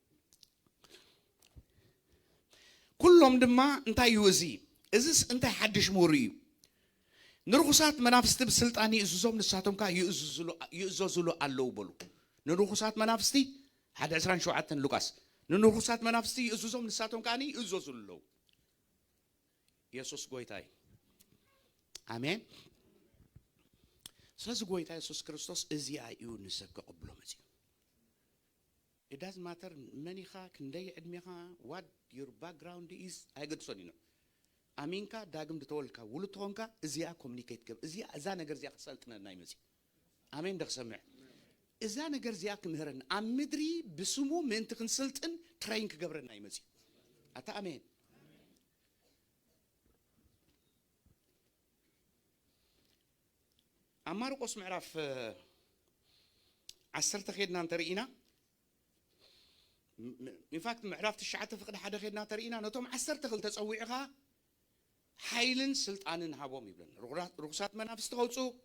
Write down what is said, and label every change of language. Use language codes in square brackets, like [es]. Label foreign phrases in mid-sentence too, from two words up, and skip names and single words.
[ti] ኩሎም ድማ እንታይ እዩ እዚስ እንታይ ሓድሽ ምሁር እዩ ንርኩሳት መናፍስቲ ብስልጣን ይእዝዞም ንሳቶም ካ ይእዘዝሉ ኣለው በሉ ንርኩሳት መናፍስቲ 1:27 ሉቃስ ንርኩሳት መናፍስቲ ይእዝዞም ንሳቶም ካኒ ይእዘዝሉ ኣለው ኢየሱስ ጎይታይ አሜን ስለዚ ጎይታ ኢየሱስ ክርስቶስ እዚኣ እዩ ንሰብ ከቕብሎ መፅኡ [en] it doesn't matter [ti] መኒኻ ክንደይ ዕድሜኻ [en] what your background is [ti] ኣይገድሶን ኢኖ ኣሚንካ ዳግም ድተወልካ ውሉድ ትኾንካ እዚኣ ኮሙኒኬት ገብ እዚኣ እዛ ነገር እዚኣ ክሰልጥነና ይመፅእ ኣሜን ደኽሰምዕ እዛ ነገር እዚኣ ክምህረና ኣብ ምድሪ ብስሙ ምእንቲ ክንስልጥን ትሬን ክገብረና ይመፅእ ኣታ ኣሜን ኣብ ማርቆስ ምዕራፍ 10 ኸድና እንተርኢና [en] in fact [ti] ምዕራፍ 9 ፍቅዲ 1 ኸድና ተርኢና ነቶም 10 ተጸዊዕኻ ሓይልን ስልጣንን ሃቦም ይብለና ርኩሳት መናፍስቲ ከውፁ